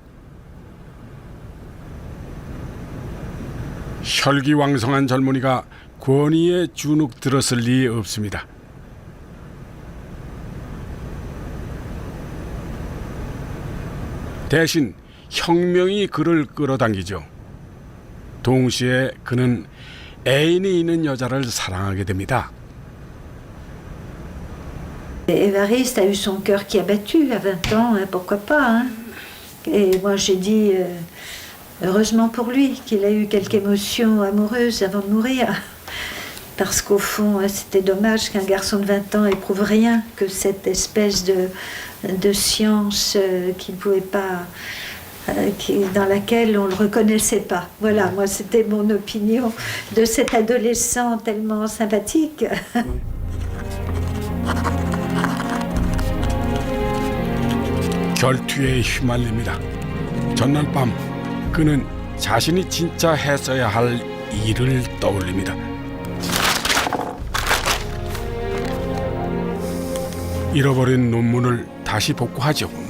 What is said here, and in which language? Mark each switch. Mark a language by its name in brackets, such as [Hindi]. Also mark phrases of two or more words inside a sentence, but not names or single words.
[Korean] 혈기왕성한 젊은이가 권위에 주눅 들었을 리 없습니다. 대신 혁명이 그를 끌어당기죠. 동시에 그는 애인이 있는 여자를 사랑하게 됩니다. [French] Évariste a eu son cœur qui a battu à 20 ans, hein, pourquoi pas. Hein. Et moi j'ai dit, heureusement pour lui, qu'il a eu quelque émotion amoureuse avant de mourir. Parce qu'au fond, c'était dommage qu'un garçon de 20 ans éprouve rien, que cette espèce de science qui ne pouvait pas, dans laquelle on ne le reconnaissait pas. Voilà, moi c'était mon opinion de cet adolescent tellement sympathique. [Korean] 결투에 휘말립니다. 전날 밤 그는 자신이 진짜 했어야 할 일을 떠올립니다. 잃어버린 논문을 다시 복구하죠.